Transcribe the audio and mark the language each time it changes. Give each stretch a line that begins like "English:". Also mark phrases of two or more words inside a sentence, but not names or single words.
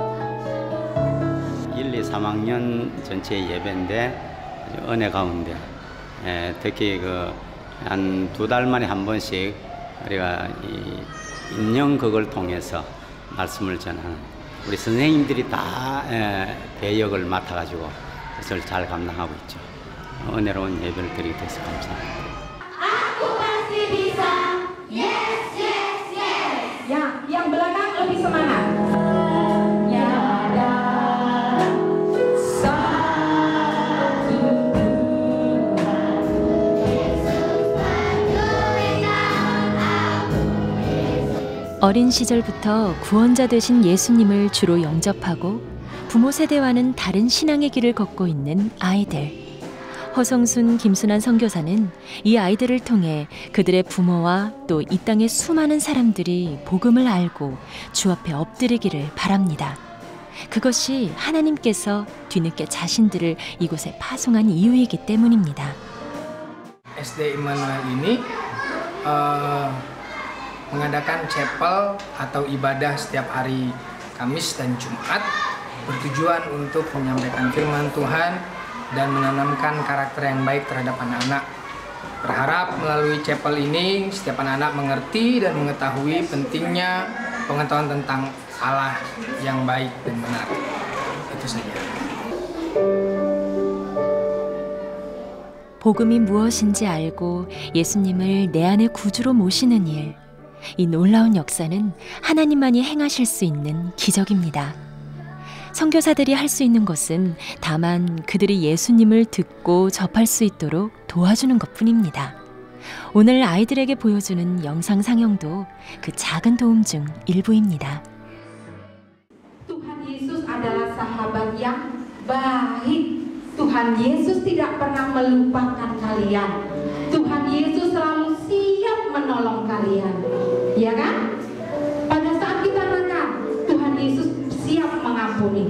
Korean: 1, 2, 3학년 전체 예배인데 은혜 가운데 특히 한 2달 만에 한 번씩 우리가 이 인형극을 통해서 말씀을 전하는 우리 선생님들이 다 배역을 맡아가지고 그것을 잘 감당하고 있죠. 은혜로운 예배를 드리게 돼서 감사합니다.
Indonesian: Yang belakang lebih semangat.
Korean: 어린 시절부터 구원자 되신 예수님을 주로 영접하고 부모 세대와는 다른 신앙의 길을 걷고 있는 아이들. 허성순, 김순환 선교사는 이 아이들을 통해 그들의 부모와 또 이 땅의 수많은 사람들이 복음을 알고 주 앞에 엎드리기를 바랍니다. 그것이 하나님께서 뒤늦게 자신들을 이곳에 파송한 이유이기 때문입니다.
Indonesian: SD Immanuel ini mengadakan chapel atau ibadah setiap hari Kamis dan Jumat bertujuan untuk menyampaikan firman Tuhan dan menanamkan karakter yang baik terhadap anak-anak. Berharap melalui chapel ini setiap anak-anak mengerti dan mengetahui pentingnya pengetahuan tentang Allah yang baik dan benar. Itu saja.
Korean: 복음이 무엇인지 알고 예수님을 내 안의 구주로 모시는 일. 이 놀라운 역사는 하나님만이 행하실 수 있는 기적입니다. 선교사들이 할 수 있는 것은 다만 그들이 예수님을 듣고 접할 수 있도록 도와주는 것뿐입니다. 오늘 아이들에게 보여주는 영상 상영도 그 작은 도움 중 일부입니다.
Indonesian: Tuhan Yesus adalah sahabat yang baik. Tuhan Yesus tidak pernah melupakan kalian. Tuhan Yesus selalu siap menolong kalian. Ya kan? Pada saat kita nakal, Tuhan Yesus siap mengampuni.